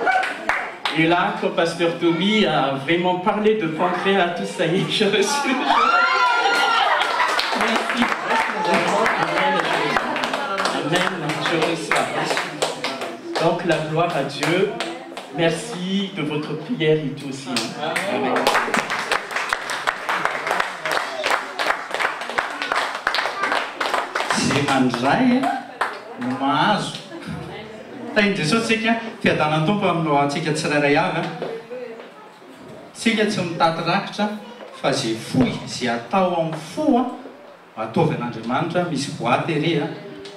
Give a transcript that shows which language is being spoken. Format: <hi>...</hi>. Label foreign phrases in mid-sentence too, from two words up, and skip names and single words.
<fr>Et là, quand Pasteur Tommy a vraiment parlé de pancréas, tout ça y est, je reçu. Merci. Amen, je reçois. Donc la gloire à Dieu. Merci de votre prière et tout aussi. Hein. Amen.</fr> <mg>Mandray no mahazo taindre sao tsika fiadanany tompo aminao antsika tsirairay avy tsika tsy mitady rakitra fa zay fohy zay atao amin'ny fo ataovy an'Andriamanitra misy boaty ery</mg>